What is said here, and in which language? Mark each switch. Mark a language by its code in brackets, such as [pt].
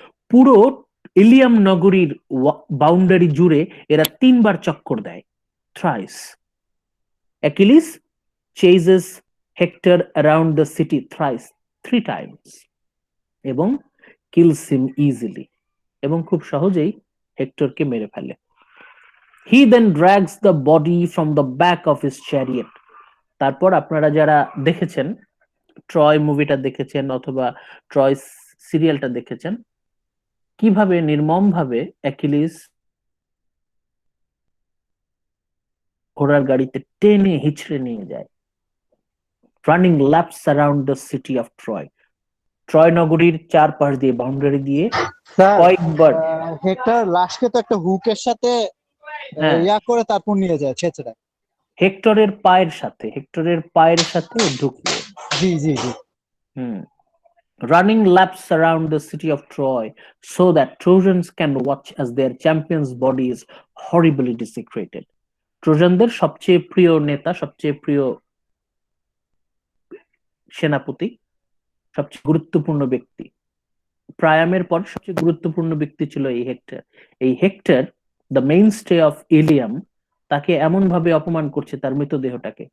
[bn] পুরো ইলিয়াম নগরীর বাউন্ডারি জুড়ে এরা 3 বার চক্কর দেয়, thrice. [en] Achilles chases Hector around the city thrice, 3 times, এবং kills him easily, [bn] এবং খুব সহজেই হেক্টরকে মেরে ফেলে। [en] He then drags the body from the back of his chariot. [bn] তারপর আপনারা যারা দেখেছেন, ট্রয় মুভিটা দেখেছেন অথবা ট্রয় সিরিয়ালটা দেখেছেন, কিভাবে নির্মম ভাবে অ্যাকিলিস ঘোড়ার গাড়িতে টেনে হিচড়ে নিয়ে যায়, [en] Running laps around the city of Troy. [bn] Troy নগরীর চারপাশ দিয়ে, বাউন্ডারি দিয়ে কয়েকবার। হেক্টর লাস্টকে তো একটা হুকের সাথে ইয়া করে তারপর নিয়ে যায় ছেঁচড়া। হেক্টরের পায়ের সাথে, হেক্টরের পায়ের সাথে ঢুকিয়ে। জি জি জি। [en] Running laps around the city of Troy so that Trojans can watch as their champion's body is horribly desecrated. [bn] ট্রোজানদের সবচেয়ে প্রিয় নেতা, সবচেয়ে প্রিয় সেনাপতি, সবচেয়ে গুরুত্বপূর্ণ ব্যক্তি, প্রায়ামের পর সবচেয়ে গুরুত্বপূর্ণ ব্যক্তি ছিল এই হেক্টর। এই হেক্টর, [en] the mainstay of Ilium, [bn] তাকে এমন ভাবে অপমান করছে তার মৃতদেহটাকে।